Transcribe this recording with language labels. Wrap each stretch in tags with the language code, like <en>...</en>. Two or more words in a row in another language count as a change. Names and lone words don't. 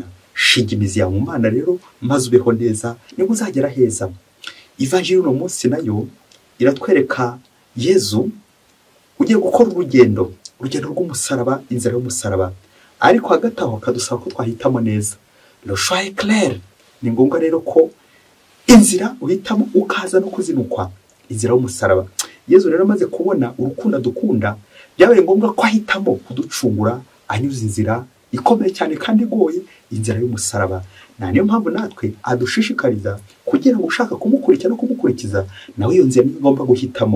<rw>Shinga imizi yawe mu Mana rero, maze ubeho neza, nibwo uzagera heza. Ivanjiri uno munsi nayo iratwereka Yezu ugiye gukora urugendo rw'umusaraba, inzira y'umusaraba, ariko hagati aho kadusaba ko twahitamo neza.</rw> <fr>Le choix est clair.</fr> <rw>Ni ngombwa rero ko inzira uhitamo ukaza no kuzinukwa, inzira y'umusaraba. Yezu rero amaze kubona urukundo dukunda, byabaye ngombwa ko ahitamo kuducungura, anyuze inzira ikomeye cyane kandi igoye, inzira y'umusaraba. Niyo mpamvu natwe adushishikariza kugira ngo ushaka kumukurikira no kumukurikiza, nawe iyo nzira niyo ugomba guhitamo.</rw>